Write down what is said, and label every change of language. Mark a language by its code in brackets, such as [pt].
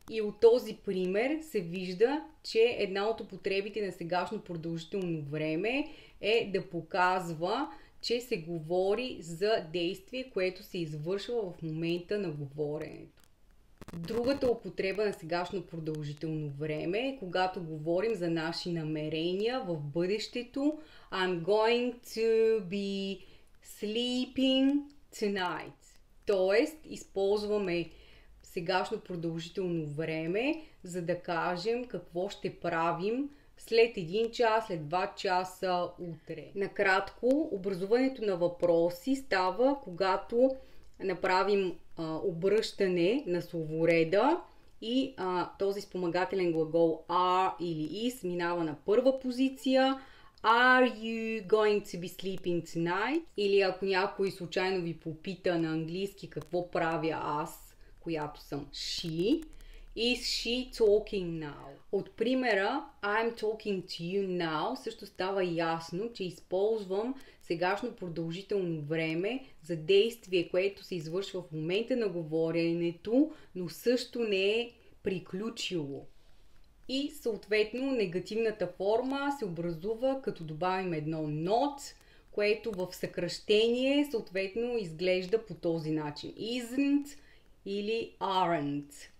[bg] И от този пример се вижда, че една от употребите на сегашно продължително време е да показва, че се говори за действие, което се извършва в момента на говоренето. Другата употреба на сегашно продължително време е когато говорим за наши намерения в бъдещето. [en] I'm going to be sleeping tonight. [bg] Тоест, използваме сегашно продължително време, за да кажем какво ще правим след 1 час, след 2 часа, утре. Накратко, образуването на въпроси става, когато направим обръщане на словореда и този спомагателен глагол are или is минава на първа позиция. [en] Are you going to be sleeping tonight? [bg] Или ако някой случайно ви попита на английски какво правя аз, която съм she, [en] is she talking now? [bg] От примера [en] I'm talking to you now [bg] също става ясно, че използвам сегашно продължително време за действие, което се извършва в момента на говоренето, но също не е приключило. И съответно негативната форма се образува като добавим едно not, което в съкращение съответно изглежда по този начин. [en] Isn't или aren't.